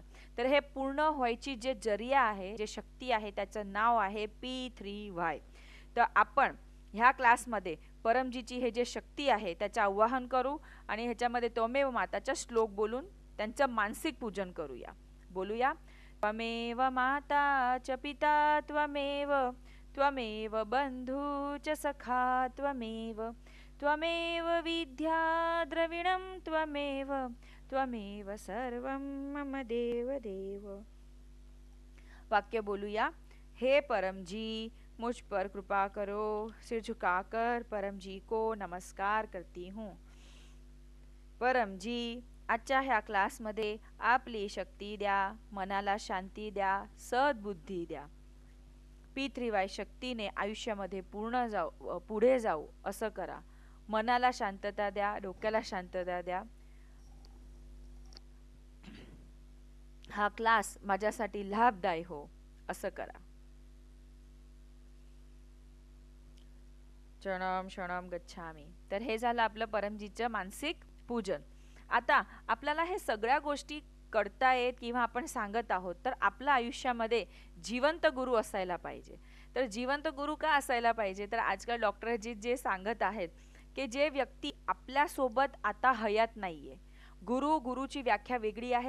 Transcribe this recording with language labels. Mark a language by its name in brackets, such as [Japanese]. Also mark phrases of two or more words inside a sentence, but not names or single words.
[Marathi] तर हे पूर्ण व्हायची जे जरिया आहे, जे शक्ती आहे, त्याचं नाव आहे P3. तर आपण ह्या क्लासमध्ये परमजीची हे जे शक्ती आहे त्याचं आवाहन करू आणि ह्याच्यामध्ये त्वमेव माताचा श्लोक बोलून त्यांचं मानसिक पूजन करूया. बोलूया, [Sanskrit] त्वमेव माता च पिता त्वमेव, त्वमेव बंधू च सखा त्वमेव, त्वमेव विद्या द्रविणं त्वमेव, त्वमेव सर्वं मम देव देव. [Marathi] वाक्य बोलूया. हे परमजी, [Hindi] मुझ पर कृपा करो, सिर झुकाकर परमजी को नमस्कार करती हूँ. [Marathi] परमजी, आजच्या ह्या क्लासमध्ये आपली शक्ती द्या, मनाला शांती द्या, सद्बुद्धी द्या. P3 शक्तीने आयुष्यामध्ये पुढे जाऊ असं करा. मनाला शांतता द्या, डोक्याला शांतता द्या. हा क्लास माझ्यासाठी लाभदायी हो असं करा. [Sanskrit] शरणम शरणम गच्छामी. [Marathi] तर हे झालं आपलं परमजीचं मानसिक पूजन. आता आपल्याला हे सगळ्या गोष्टी करतायत किंवा आपण सांगत आहोत, तर आपल्या आयुष्यामध्ये जिवंत गुरु असायला पाहिजे. तर जिवंत गुरु का असायला पाहिजे, तर आजकाल डॉक्टर जे सांगत आहेत की जे व्यक्ती आपल्यासोबत आता हयात नाहीये, गुरुची व्याख्या वेगळी आहे.